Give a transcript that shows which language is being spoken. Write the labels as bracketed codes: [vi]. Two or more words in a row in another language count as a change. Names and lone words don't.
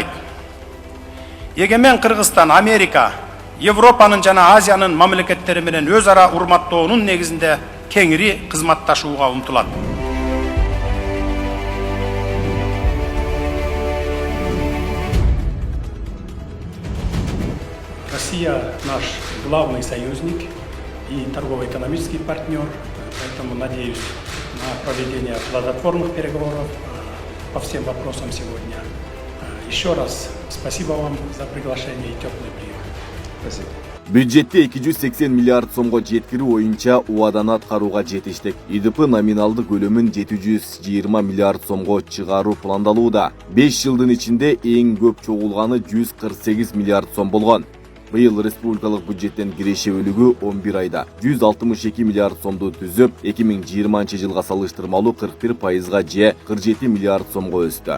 [ky] Эгемен Кыргызстан, Америка, Европанын жана Азиянын мамлекеттери менен өз ара урматтоонун негизинде кеңири кызматташууга умтулат. [ru] Россия наш главный союзник и торгово-экономический партнер, поэтому надеюсь проведения плодотворных переговоров по всем вопросам сегодня. Еще раз спасибо вам за приглашение и теплый прием. Спасибо. [ky] Бюджетте 280 миллиард сомго жеткирүү боюнча убаданы аткарууга жетиштик. ИДП номиналдык көлөмүн 720 миллиард сомго чыгаруу пландалууда. 5 жылдын ичинде эң көп чогулганы 148 миллиард сом болгон. Быйыл республикалык бюджеттен киреше бөлүгү 11 айда 162 миллиард сомду түзүп, 2020 жылга салыштырмалуу 41%га же 47 миллиард сомго өстү.